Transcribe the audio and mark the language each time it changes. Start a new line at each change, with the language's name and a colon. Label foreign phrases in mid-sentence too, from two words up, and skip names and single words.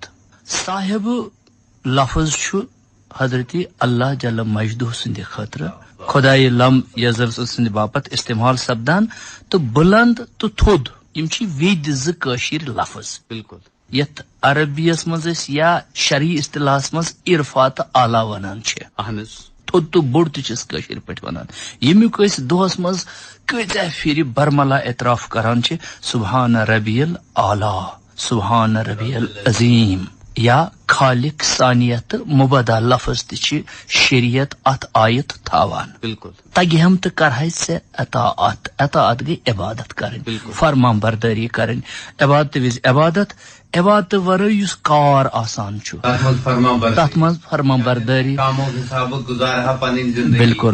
Kashmiri: صاحب لفظ چھُ حضرت اللہ
Arabic: جل مجدہ
Kashmiri: سٕنٛدِ خٲطرٕ خدائے
Arabic: لم یزل
Kashmiri: سٕنٛدِ باپت استعمال سپدان تہٕ بلند تہٕ تھوٚد یم چھِ ویدِ زٕ کٲشِر لفظ. بالکل یتھ عربیس منٛز أسۍ یا شرعی اصطلاحس منٛز عرفا تہٕ اعلیٰ ونان چھِ. اہن حظ تھوٚد تہٕ بوٚڑ تہِ چھِس کٲشِر پٲٹھۍ ونان. ییٚمیُک أسۍ دۄہس منٛز کۭژاہ پھِرِ برملا اعتراف کران چھِ
Arabic: سبحان ربی الاعلیٰ سبحان ربی العظیم
Kashmiri: یا خالق ثانیہ تہٕ مبدا لفظ تہِ چھِ شریعت اتھ آیت تھاوان. بالکل تگہِ ہم تہٕ کرہے ژےٚ اطاعت. اطاعت گٔے عبادت کرٕنۍ فرمان بردٲری کرٕنۍ. عبادت وِزِ عبادت عبادت ورٲے یُس کار آسان چھُ تتھ منٛز فرمان بردٲری بالکل